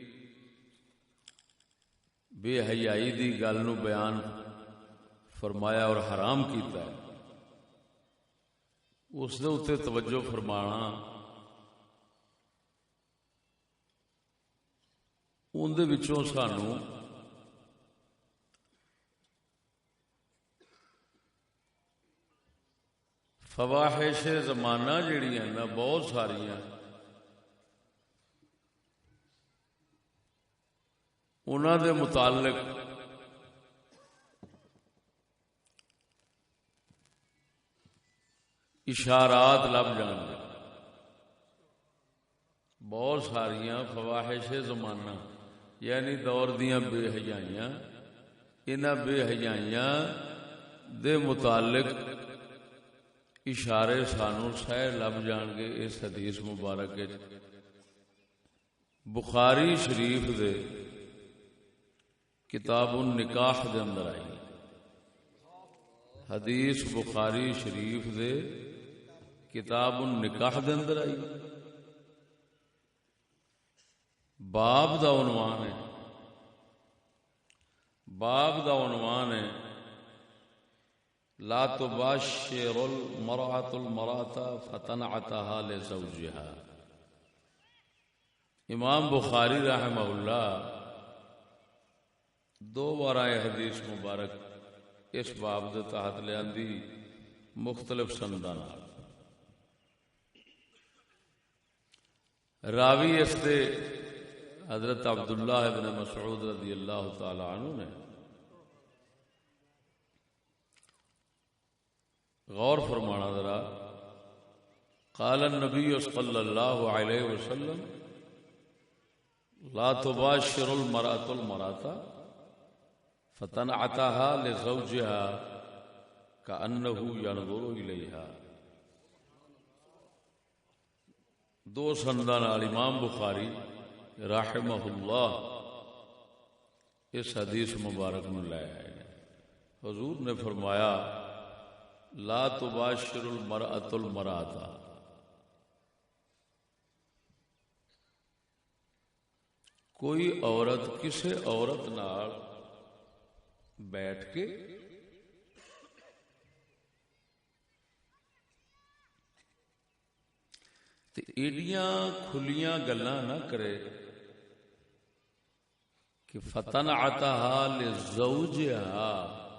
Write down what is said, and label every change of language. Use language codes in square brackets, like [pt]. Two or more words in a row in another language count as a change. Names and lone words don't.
[pa] بے حیائی دی گل نو بیان فرمایا اور حرام کیتا ہے اس دے اتے توجہ فرمانا ان دے وچوں سانو فواحش زمانہ جڑی ہیں نا بہت ساریاں انہاں دے متعلق اشارات لب جان گے. بہت ساریاں فواحش زمانہ یعنی دور دیاں بے حیائیاں انہاں بے حیائیاں دے متعلق اشارے سانو سہ لب جان گے. اس حدیث مبارک بخاری شریف دے کتاب النکاح دے اندر آئی. حدیث بخاری شریف دے کتاب النکاح دے اندر آئی. باب دا عنوان ہے [ar] لا تباشر المرأة المرأة فتنعتها لزوجها. [pa] امام بخاری رحمہ اللہ دو بار آئے حدیث مبارک اس باب دے تحت لے آندی مختلف سنداں نال. راوی اس دے حضرت عبداللہ ابن مسعود [ar] رضی اللہ تعالی عنہ [pa] نے. غور فرمانا ذرا. [ar] قال النبی صلی اللہ علیہ وسلم لا تباشر المرأة المرأة فتنعتها لزوجها كأنه ينظر إليها. [pa] دو سندان امام بخاری رحمہ اللہ اس حدیث مبارک میں لائے ہیں. حضور نے فرمایا [ar] لا تباشر المرأة المرأة. [pa] کوئی عورت کسی عورت نال بیٹھ کے تے ایڈیاں کھلیاں گلاں نہ کرے کہ [ar] فتنعتها لزوجها.